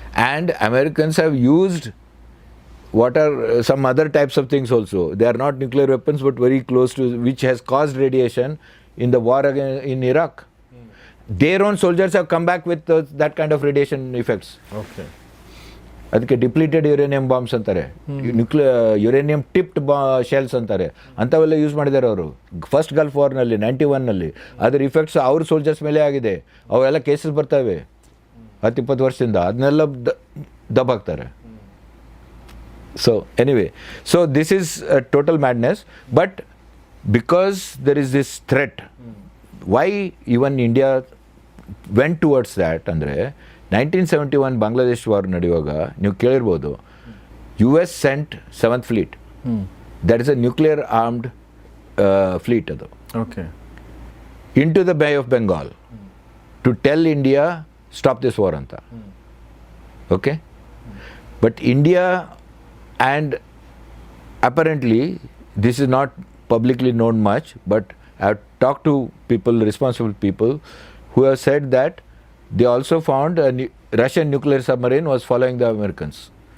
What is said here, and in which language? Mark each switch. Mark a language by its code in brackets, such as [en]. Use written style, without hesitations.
[en] And Americans have used what are some other types of things also. They are not nuclear weapons, but very close to, which has caused radiation in the war in Iraq. Their own soldiers have come back with that kind of radiation effects. Okay. [kn] ಅದಕ್ಕೆ depleted uranium bombs ಅಂತಾರೆ, uranium ಟಿಪ್ಡ್ shells ಅಂತಾರೆ, ಅಂಥವೆಲ್ಲ use ಮಾಡಿದ್ದಾರೆ ಅವರು first Gulf ವಾರ್ನಲ್ಲಿ 91ನಲ್ಲಿ. ಅದರ effects ಅವ್ರ soldiers ಮೇಲೆ ಆಗಿದೆ. ಅವೆಲ್ಲ ಕೇಸಸ್ ಬರ್ತವೆ 10-20 ವರ್ಷದಿಂದ, ಅದನ್ನೆಲ್ಲ ದಬ್ಬಾಕ್ತಾರೆ. [en] So anyway, so this is total madness. But because there is this threat, why even India went towards that [kn] ಅಂದರೆ 1971 ಬಾಂಗ್ಲಾದೇಶ್ ವಾರ್ ನಡೆಯುವಾಗ ನೀವು ಕೇಳಿರ್ಬೋದು [en] US sent 7th fleet. That is a nuclear armed fleet ಅದು okay into the Bay of Bengal to tell India stop this war anta. Okay? But India, and apparently this is not publicly known much, but I have talked to people, responsible people, who have said that they also found a Russian nuclear submarine was following the Americans.